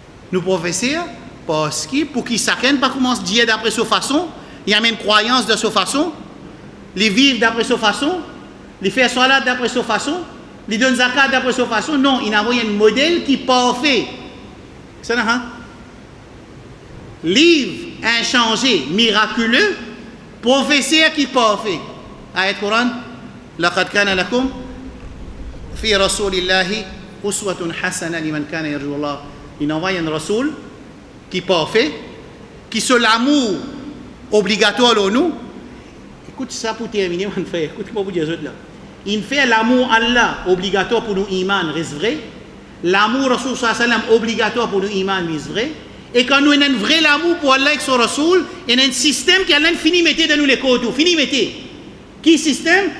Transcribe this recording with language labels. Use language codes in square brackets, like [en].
[fr] Nous professeurs, parce que pour qu'ils chacun pas commence à dire d'après sa façon, il y a même croyance de sa façon, les vivre d'après sa façon, les faire salat d'après sa façon, les donner zakat d'après sa façon. Non, il a envoyé un modèle qui est parfait. C'est ça, hein? Livre inchangé, miraculeux, professeur qui est parfait. [ar] Ayat Coran, لقد كان لكم في رسول الله أسوة حسنة لمن كان يرجو الله. [fr] Il envoie un rasoul qui est parfait, qui se l'amour obligatoire à nous. Écoute ça pour terminer, mon frère. Écoute ce que je vous dis là. Il fait l'amour Allah obligatoire pour nous iman, reste vrai. L'amour Rasoul sallam obligatoire pour nous iman, reste vrai. Et quand nous avons un vrai l'amour pour Allah et son Rasoul, il y a un système qui a fini mettre dans nous les côtés. Fini mettre. Qui système?